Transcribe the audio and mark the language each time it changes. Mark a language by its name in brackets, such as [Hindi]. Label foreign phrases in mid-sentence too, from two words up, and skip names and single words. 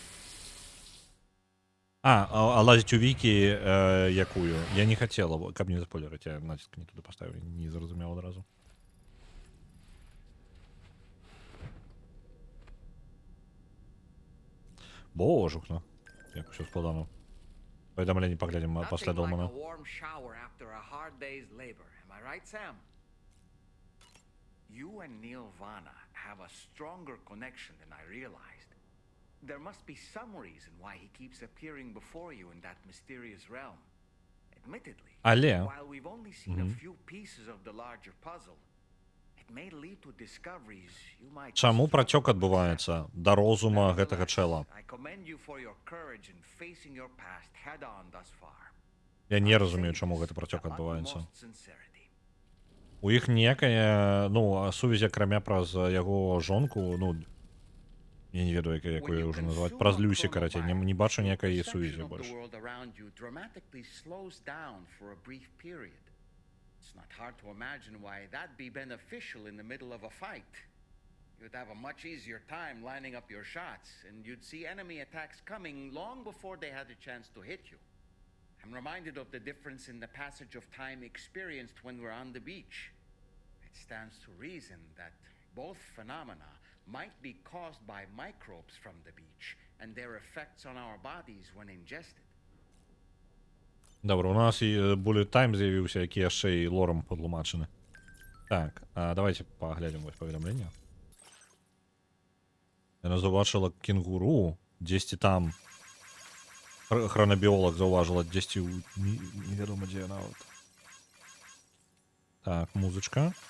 [Belarusian] А лазіць у вікі, якую я не хацела, каб не заспойлерыць. Я націск не туды паставіў, не зразумеў адразу. Божухна. Як усё складана. Паведамленне паглядзім пасля Долмана. [English] You and Neil Vana have a stronger connection than I realized. There must be some reason why he keeps appearing before you in that mysterious realm. Admittedly, while we've only seen a few pieces of the larger puzzle, It may lead to discoveries you might [Belarusian] Чаму [English] struggle [Belarusian] працёк [English] to [Belarusian] адбываецца да розума гэтага чэла? [English] I commend you for your courage in facing your past head on thus far. [Belarusian] Я не разумею, чаму гэты працёк [English] With [Belarusian] адбываецца. [English] utmost sincerity. [Belarusian] У іх ніякая, ну, сувязь, акрамя праз яго жонку, ну, я не ведаю, якую ўжо называць, праз Люсі, карацей, не бачу ніякай сувязі больш. [English] The world around you dramatically slows down for a brief period. It's not hard to imagine why that'd be beneficial in the middle of a fight. You'd have a much easier time lining up your shots, and you'd see enemy attacks coming long before they had a chance to hit you. I'm reminded of the difference in the passage of time experienced when we're on the beach. It stands to reason that both phenomena might be caused by microbes from the beach and their effects on our bodies when ingested. [Belarusian] Добра, у нас і [English] bullet time [Belarusian] з'явіўся, які яшчэ і лором падлумачаны. Так, давайте паглядзім вось паведамленне. Яна заўважыла кенгуру, дзесьці там. Хронабіолог заўважыла дзесьці ў... невядома дзе нават. Так, музычка.